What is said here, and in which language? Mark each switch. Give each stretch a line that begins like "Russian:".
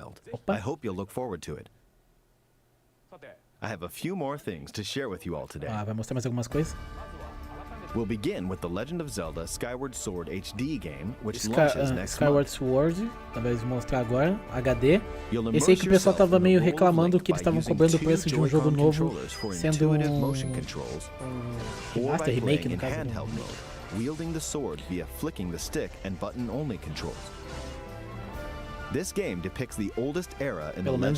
Portuguese: Opa. Vai mostrar mais algumas coisas?
English: We'll begin with the Legend of Zelda Skyward Sword HD game, which launches next
Portuguese: Skyward Sword, talvez mostrar agora, HD. Esse aí que o pessoal tava meio reclamando que eles estavam cobrando o preço de um jogo novo, sendo remaster, remake no caso.
English: Wielding the sword via flicking the stick and button-only controls. This game depicts the oldest era in the Legend of Zelda series.